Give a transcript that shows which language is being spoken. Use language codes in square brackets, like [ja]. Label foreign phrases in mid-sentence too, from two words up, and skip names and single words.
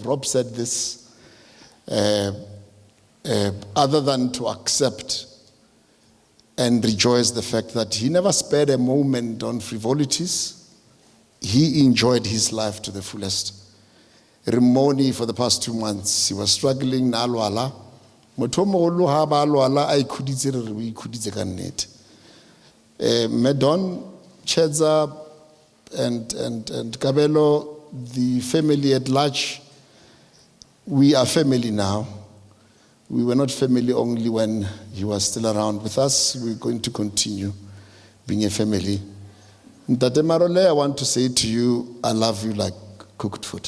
[en] Rob said this, other than to accept and rejoice the fact that he never spared a moment on frivolities. He enjoyed his life to the fullest. Rimoni for the past 2 months, he was struggling [tn] na alwala. Motho o mogolo ha ba alwala a ikhuditse re o ikhuditse ka nnete. [en] Medon, Chedza, and Kabelo, the family at large, we are family now. We were not family only when he was still around with us. We're going to continue being a family. Ndanduleni Marole, I want to say to you, I love you like cooked food.